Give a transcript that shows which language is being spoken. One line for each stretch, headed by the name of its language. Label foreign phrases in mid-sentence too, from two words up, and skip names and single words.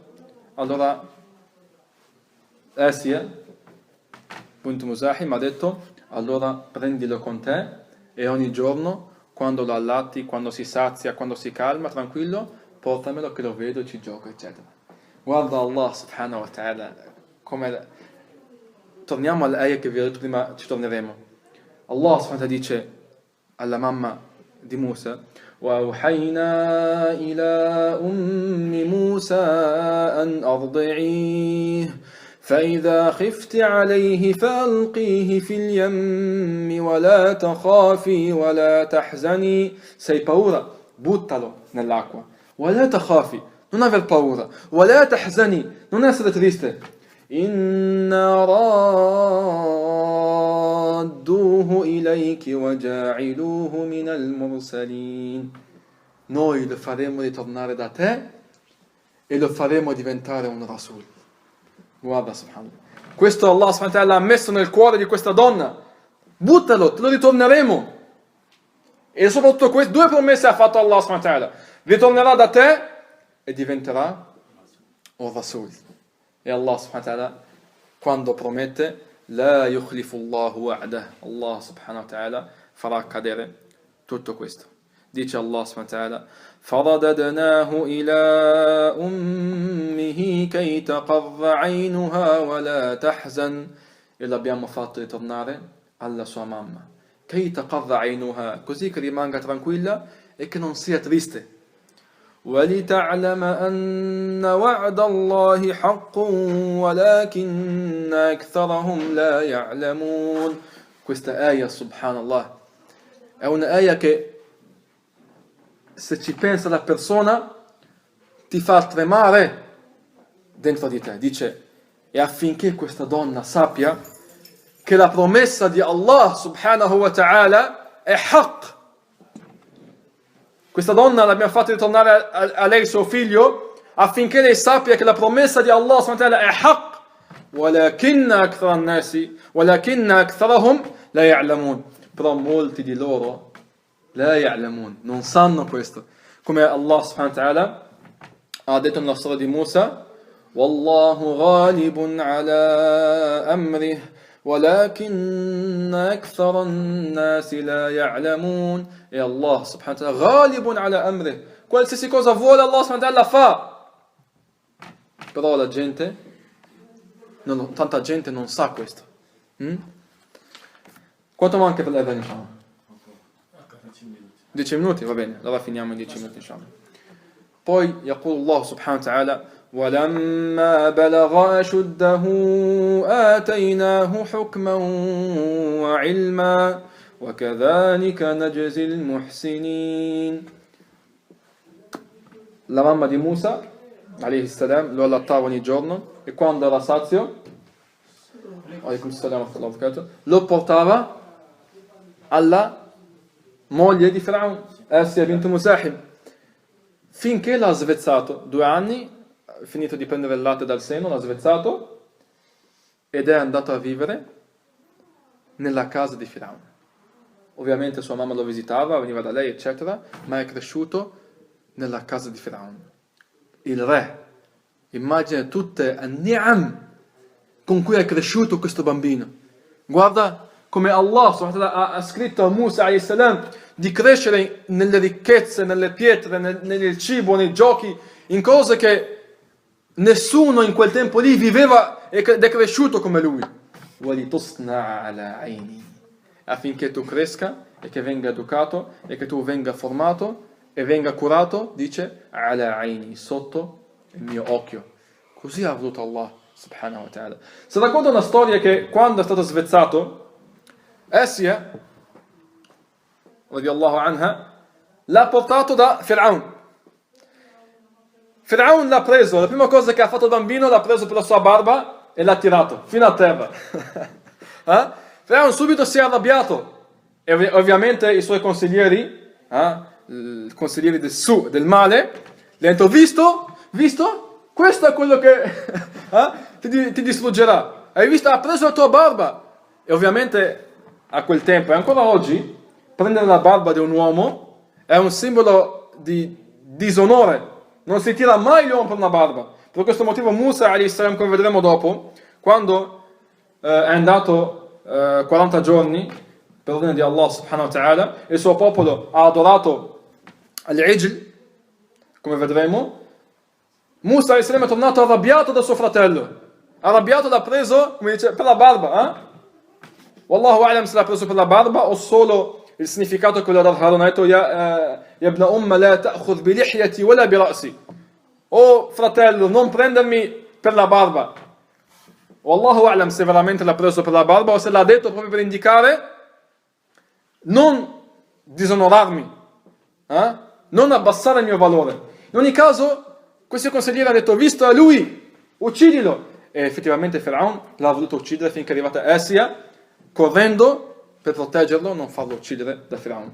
Italian: Allora Asia Bint Muzahim ha detto: allora prendilo con te e ogni giorno, quando lo allatti, quando si sazia, quando si calma, tranquillo, portamelo che lo vedo e ci gioco, eccetera. Guarda
Arabic: الله سبحانه وتعالى
Italian: come... Torniamo all'ayah che vi ho detto prima, ci torneremo.
Arabic: الله سبحانه وتعالى
Italian: dice alla mamma di Musa:
Arabic: وَأَوْحَيْنَا إِلَىٰ أُمِّ مُوسَىٰ أَنْ أَرْضِعِيهِ فإذا خفت عليه فألقيه في اليم ولا تخافي ولا تحزني.
Italian: Se hai paura, buttalo nell'acqua.
Arabic: ولا تخافي,
Italian: non aver paura.
Arabic: ولا تحزني,
Italian: non essere triste.
Arabic: إنا رادوه إليك وجاعلوه من المرسلين.
Italian: Noi lo faremo ritornare da te e lo faremo diventare un Rasul. Guarda, subhanallah. Questo
Arabic: الله سبحانه وتعالى
Italian: ha messo nel cuore di questa donna. Buttalo, te lo ritorneremo. E soprattutto queste due promesse ha fatto
Arabic: الله سبحانه وتعالى:
Italian: ritornerà da te e diventerà un Rasul. E
Arabic: الله سبحانه وتعالى,
Italian: quando promette,
Arabic: لا يخلف الله وعده, الله سبحانه وتعالى
Italian: farà accadere tutto questo.
Arabic: Dice الله سبحانه وتعالى: فَرَدَدْنَاهُ إِلَىٰ أُمِّهِ كَيْ تَقَرَّ عَيْنُهَا وَلَا تَحْزَنْ.
Italian: E l'abbiamo fatto ritornare alla sua mamma.
Arabic: كَيْ تَقَرَّ عَيْنُهَا,
Italian: così che rimanga tranquilla e che non sia triste.
Arabic: وَلِتَعْلَمَ أَنَّ وَعْدَ اللَّهِ حَقٌّ وَلَكِنَّ أَكْثَرَهُمْ لَا يَعْلَمُونَ.
Italian: Questa ayah, subhanallah, è una ayah che, se ci pensa la persona, ti fa tremare dentro di te. Dice, e affinché questa donna sappia che la promessa di
Arabic: الله سبحانه وتعالى
Italian: è haqq. Questa donna l'abbiamo fatta ritornare a lei, suo figlio, affinché lei sappia che la promessa di
Arabic: الله سبحانه وتعالى
Italian: è haqq.
Arabic: وَلَكِنَّ أَكْثَرَهُمْ لَا يَعْلَمُونَ.
Italian: Però molti di loro
Arabic: لَا يَعْلَمُونَ,
Italian: non sanno questo.
Arabic: Come الله سبحانه وتعالى
Italian: ha detto nella storia di Musa,
Arabic: وَاللَّهُ غَالِبٌ عَلَى أَمْرِهِ وَلَكِنَّ أَكْثَرَ النَّاسِ لَا يَعْلَمُونَ. E الله سبحانه وتعالى غَالِبٌ على أمره,
Italian: qualsiasi cosa vuole
Arabic: الله سبحانه وتعالى
Italian: fa. Però la gente, tanta gente non sa questo. Quanto manca per l'Adhan, inshallah? 10 minuti, va bene, allora finiamo in 10 minuti, inshallah.
Arabic: Poi يقول الله سبحانه وتعالى ولما بلغ أشده آتيناه حكما وعلما وكذلك نجزي المحسنين.
Italian: La mamma di Musa,
Arabic: عليه السلام,
Italian: lo allattava ogni giorno e quando era sazio, lo portava alla moglie di Firaun, Asya bint Musahim, finché l'ha svezzato. 2 anni, finito di prendere il latte dal seno, l'ha svezzato ed è andato a vivere nella casa di Firaun. Ovviamente sua mamma lo visitava, veniva da lei, eccetera, ma è cresciuto nella casa di Firaun. Il re, immagina tutte an-ni'am con cui è cresciuto questo bambino. Guarda come Allah ha scritto a Musa
Arabic: عليه السلام
Italian: di crescere nelle ricchezze, nelle pietre, nel cibo, nei giochi, in cose che nessuno in quel tempo lì viveva ed è cresciuto come lui. Affinché tu cresca e che venga educato e che tu venga formato e venga curato, dice
Arabic: على عيني,
Italian: sotto il mio occhio. Così ha voluto
Arabic: الله سبحانه وتعالى.
Italian: Si racconta una storia che quando è stato svezzato, Asya
Arabic: رضي الله عنها
Italian: l'ha portato da Firaun. Firaun l'ha preso, la prima cosa che ha fatto il bambino, l'ha preso per la sua barba e l'ha tirato fino a terra. Firaun subito si è arrabbiato e ovviamente i suoi consiglieri, i consiglieri del male, gli hanno detto, visto? Questo è quello che ti distruggerà. Hai visto? Ha preso la tua barba. E ovviamente a quel tempo e ancora oggi prendere la barba di un uomo è un simbolo di disonore. Non si tira mai l'uomo per una barba. Per questo motivo Musa
Arabic: عليه السلام,
Italian: come vedremo dopo, quando è andato 40 giorni per ordine di
Arabic: الله سبحانه وتعالى,
Italian: il suo popolo ha adorato al-Ijl, come vedremo, Musa
Arabic: عليه السلام
Italian: è tornato arrabbiato da suo fratello. Arrabbiato, l'ha preso, come dice, per la barba.
Arabic: والله أعلم
Italian: se l'ha preso per la barba o solo il significato che l'ha Harun ha detto
Arabic: يا ابن أم لا تأخذ بلحيتي ولا برأسي.
Italian: Oh fratello, non prendermi per la barba.
Arabic: والله أعلم
Italian: se veramente l'ha preso per la barba o se l'ha detto proprio per indicare non disonorarmi, non abbassare il mio valore. In ogni caso, questi consiglieri hanno detto, visto a lui, uccidilo. E effettivamente Firaun l'ha voluto uccidere finché è arrivata Asya, correndo per proteggerlo, non farlo uccidere da Firaun.